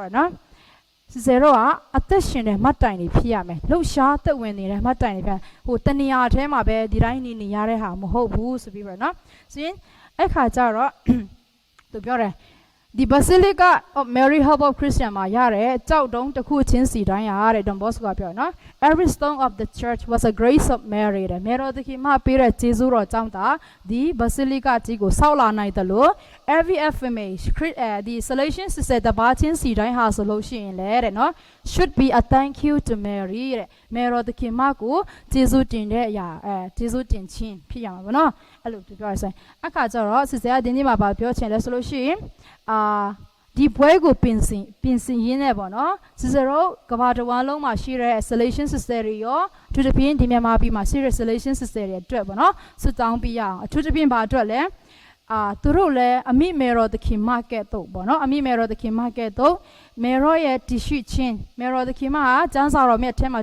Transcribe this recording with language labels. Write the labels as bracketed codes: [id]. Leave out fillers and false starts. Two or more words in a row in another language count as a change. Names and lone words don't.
[my] တယ်နော်Zero ကအသက်ရှင်တဲ့မှတ်တိုင်တွေဖြစ်ရမယ်လှုပ်ရှားသက်ဝင်နေတဲ့မှတ်တိုင်တွေဖြစ်ဟိုတဏှာထဲမှာပဲဒီတိုင်းနေရတဲ့ဟာမဟုတ်ဘူးဆိုပြီးပြနော်ဆိုရင်အဲ့ခါကျတော့သူပြောတယ်ဒီ Basilica of Mary Help of Christians မှာရတဲ့ကြောက်တုံးတစ်ခုချင်းစီတိုင်းရတဲ့ Don Bosco ကပြောနော် [en] Every stone of the church was a grace of Mary [my] တဲ့မေရောသခင်မပေးတဲ့ကျေးဇူးတော်ကြော င့်သာဒီ Basilica ကြီးကိုဆောက်လာနိုင်တယ်လို့ [en] every affirmation [my] ဒီ Salvation Sister တပါးချင်းစီတိုင်းဟာဆိုလို့ရှိရင်လေတဲ့နော် [en] should be a thank you to Mary [my] တဲ့မေရောသခင်မကိုကျေးဇူးတင်တဲ့အရာကျေးဇူးတင်ခြင်းဖြစ်ရမှာပေါ့နော်အဲ့လိုပြောရဆိုင်အခါကျတော့ Sister ကဒီနေ့မှာပြောချင်လဲဆိုလို့ရှိရင်ဒီဘွဲကိုပြင်ဆင်ရင်းနဲ့ပေါ့နော်စစ်စရောကဘာတဝမ်းလုံးမှာရှိ တဲ့ Salvation Sister တွေရောအထူးသဖြင့်ဒီမြန်မာပြည်မှာရှိတဲ့ Salvation Sister တွေအတွက်ပေါ့နော်စွတောင်းပြရအောင်အထူးသဖြင့်ဘာအတွက်လဲသူတို့လည်းအမိမေရောသခင်မကဲ့သို့ပေါ့နော်အမိမေရောသခင်မကဲ့သို့မေရောရဲ့တရှိချင်းမေရောသခင်မဟာကျမ်းစာတော်မြတ်ထဲမှာ